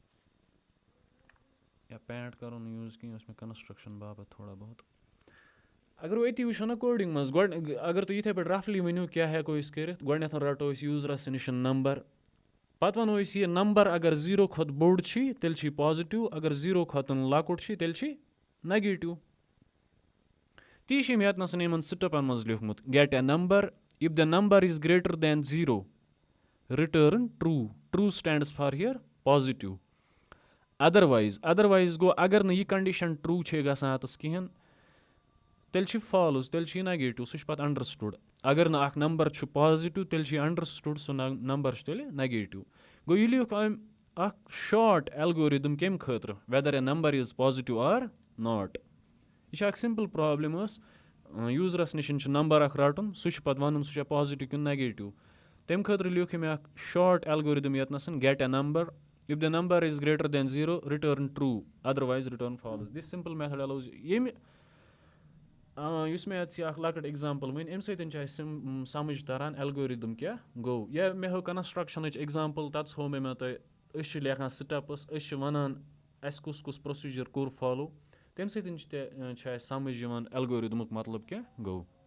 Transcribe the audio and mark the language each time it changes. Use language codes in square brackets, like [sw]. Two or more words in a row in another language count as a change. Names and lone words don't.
[ks] یا پینٹ کَرو نہٕ یوٗز کینٛہہ اوس مےٚ کَنَسٹرٛکشَن باپَتھ تھوڑا بہت اگر بہٕ أتی وٕچھو نا کوڈِنٛگ منٛز گۄڈٕ اگر تُہۍ یِتھَے پٲٹھۍ رَفلی ؤنِو کیٛاہ ہٮ۪کو أسۍ کٔرِتھ گۄڈٕنٮ۪تھ رَٹو أسۍ یوٗزرَس نِش نمبر پَتہٕ وَنو أسۍ یہِ نمبر اگر 0 کھۄتہٕ بوٚڑ چھی تیٚلہِ چھی پازِٹِو اگر 0 کھۄتہٕ لۄکُٹ چھی تیٚلہِ چھی نَگیٹِو. تی چھِ أمۍ ییٚتنَس یِمَن سِٹٮ۪پَن منٛز لیوٗکھمُت [en] get a number if the number is greater than 0 return true true stands for here positive. [ks] اَدَروایِز گوٚو اگر نہٕ یہِ کَنڈِشَن ٹرٛوٗ چھے گژھان اَتَس کِہیٖنۍ تیٚلہِ چھِ فالٕز تیٚلہِ چھِ یہِ نَگیٹِو سُہ چھُ پَتہٕ اَنڈَرسٹوٗڈ. اگر نہٕ اَکھ نمبر چھُ پازِٹِو تیٚلہِ چھِ یہِ اَنڈَرسٹوٗڈ سُہ نمبر چھُ تیٚلہِ نَگیٹِو. گوٚو یہِ لیوٗکھ أمۍ اَکھ [en] short algorithm [ks] کَمہِ خٲطرٕ [en] whether a number is positive or not. [ks] یہِ چھِ اَکھ [en] simple problem [ks] ٲس یوٗزرَس نِش چھُ نمبر اَکھ رَٹُن سُہ چھُ پَتہٕ وَنُن سُہ چھا پازِٹِو کِنہٕ نَگیٹِو. تَمہِ خٲطرٕ لیوٗکھ أمۍ اَکھ [en] short algorithm ییٚتنَس get a number if the number is greater than 0 return true otherwise return false. this simple method allows [ks] ییٚمہِ یُس مےٚ اَتھ یہِ اَکھ لۄکٕٹ اٮ۪گزامپٕل ؤنۍ اَمہِ سۭتۍ چھِ اَسہِ سَمٕجھ تَران ایلگورِدٕم کیٛاہ گوٚو. یا مےٚ ہٲو کَنَسٹرٛکشَنٕچ ایٚگزامپٕل تَتَس ہوو مےٚ تۄہہِ أسۍ چھِ لیکھان سِٹٮ۪پٕس أسۍ چھِ وَنان اَسہِ کُس کُس پرٛوسیٖجَر کوٚر فالو تَمہِ سۭتۍ چھِ اَسہِ سَمٕجھ یِوان ایلگورِدمُک مطلب کیٛاہ گوٚو.